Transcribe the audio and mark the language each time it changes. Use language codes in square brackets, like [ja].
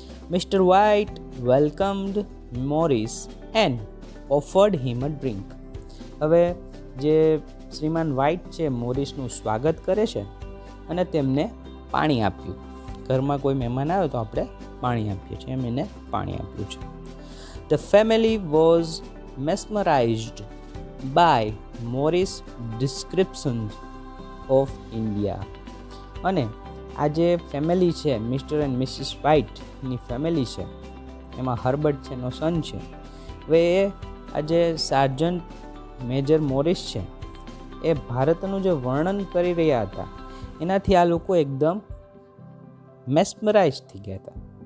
[en] Mister White welcomed Morris and offered him a drink. [gu] હવે જે શ્રીમાન white છે મોરિસનું સ્વાગત કરે છે અને તેમને પાણી આપ્યું. ઘરમાં કોઈ મહેમાન આવે તો આપણે પાણી આપીએ છીએ, એમ એને પાણી આપ્યું છે. [en] The family was mesmerized by Morris' descriptions of India. [gu] અને આ જે ફેમિલી છે [en] Mister and Mrs [gu] વ્હાઇટની ફેમિલી છે એમાં હર્બર્ટ છે એનો સન છે. હવે એ આ જે સાર્જન્ટ મેજર મોરિસ છે એ ભારતનું જે વર્ણન કરી રહ્યા હતા એનાથી આ લોકો એકદમ મેસ્મરાઇઝ થઈ ગયા હતા.